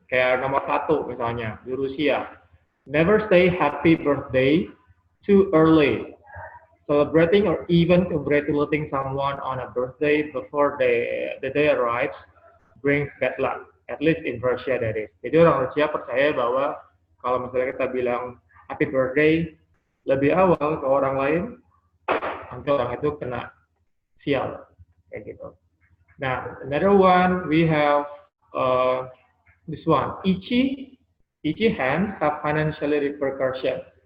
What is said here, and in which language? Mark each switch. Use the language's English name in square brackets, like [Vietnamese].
[Indonesian] Kayak nomor satu misalnya di Rusia, [English] never say happy birthday too early. Celebrating or even congratulating someone on a birthday before the day arrives brings bad luck. At least in Russia that is. [Indonesian] Jadi orang Rusia percaya bahwa kalau misalnya kita bilang happy birthday lebih awal ke orang lain, nanti orang itu kena sial kayak gitu. [English] Now another one we have this one, itchy hands have financially repercussions.